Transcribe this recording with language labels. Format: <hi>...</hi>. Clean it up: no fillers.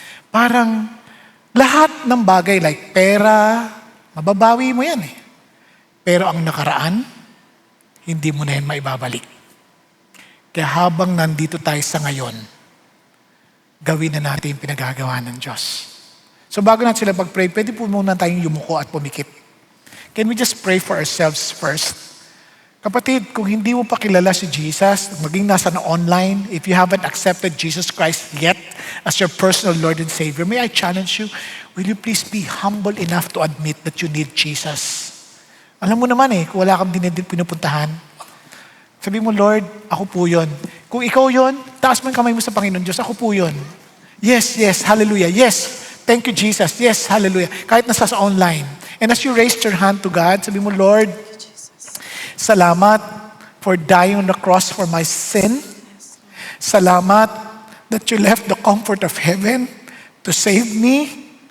<tl>Parang lahat ng bagay like pera, mababawi mo yan eh. Pero ang nakaraan, hindi mo na yan maibabalik. Kaya habang nandito tayo sa ngayon, gawin na natin yung pinagagawa ng Diyos. So bago natin sila pag-pray, pwede po muna tayong yumuko at pumikit.</tl> <en>Can we just pray for ourselves first?</en> <tl>Kapatid, kung hindi mo pa kilala si Jesus, maging nasa na online,</tl> <en>if you haven't accepted Jesus Christ yet as your personal Lord and Savior, may I challenge you, will you please be humble enough to admit that you need Jesus?</en> <tl>Alam mo naman eh, kung wala kang pinupuntahan, sabi mo, Lord, ako po yun. Kung ikaw yun, taas mo yung kamay mo sa Panginoon Diyos, ako po yun.</tl> <en>Yes, yes, hallelujah. Yes, thank you Jesus. Yes, hallelujah.</en> <tl>Kahit nasa sa online.</tl> <en>And as you raised your hand to God,</en> <tl>sabi mo, Lord, salamat</tl> <en>for dying on the cross for my sin. Salamat that you left the comfort of heaven to save me.</en>